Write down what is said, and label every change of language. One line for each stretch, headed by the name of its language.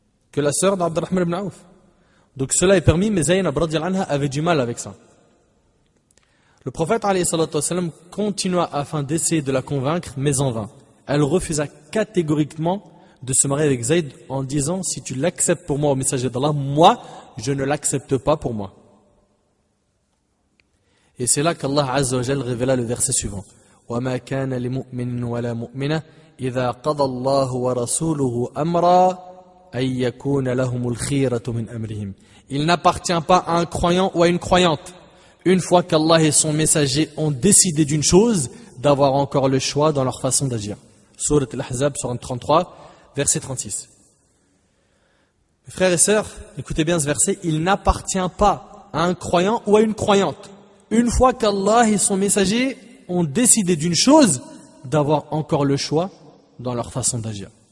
French: Que la sœur d'Abdurrahman ibn Auf. Donc cela est permis, mais Zaynab radiyallahu anha avait du mal avec ça. Le prophète alayhi salatu wassalam continua afin d'essayer de la convaincre, mais en vain. Elle refusa catégoriquement de se marier avec Zayd en disant: si tu l'acceptes pour moi au messager d'Allah, moi je ne l'accepte pas pour moi. Et c'est là qu'Allah Azza wa Jal révéla le verset suivant:
Arabic: وَمَا كَانَ لِمُؤْمِنٍ وَلَا مُؤْمِنَةٍ إِذَا قَضَى اللَّهُ وَرَسُولُهُ أَمْرًا أَن يَكُونَ لَهُمُ الْخِيرَةُ مِنْ أَمْرِهِمْ.
French: Il n'appartient pas à un croyant ou à une croyante, une fois qu'Allah et son messager ont décidé d'une chose, d'avoir encore le choix dans leur façon d'agir. Surat Al-Ahzab, Surat 33, verset 36. Mes frères et sœurs, écoutez bien ce verset: il n'appartient pas à un croyant ou à une croyante, une fois qu'Allah et son messager ont décidé d'une chose, d'avoir encore le choix dans leur façon d'agir.